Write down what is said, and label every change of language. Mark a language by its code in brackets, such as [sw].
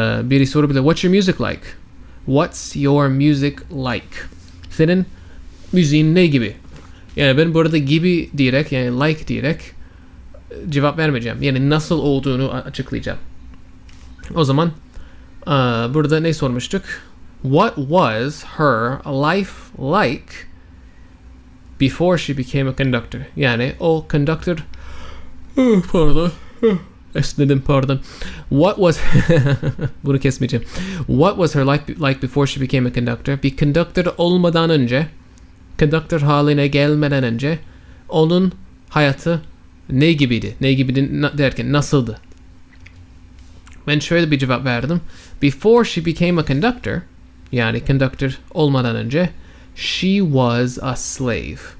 [tr] Biri sorabilir. [en] What's your music like? What's your music like? [tr] Senin müziğin ne gibi? Yani ben burada gibi diyerek yani like diyerek cevap vermeyeceğim. Yani nasıl olduğunu açıklayacağım. O zaman burada ne sormuştuk? [en] What was her life like before she became a conductor? [tr] Yani o conductor pardon. Esnedim pardon. [en] What was [tr] bunu kesmeyeceğim. [en] What was her life like before she became a conductor? [tr] Bir conductor olmadan önce, conductor haline gelmeden önce onun hayatı ne gibiydi? Ne gibiydi derken nasıldı? Ben şöyle bir cevap verdim. [en] Before she became a conductor, [tr] yani conductor olmadan önce, [en] she was a slave.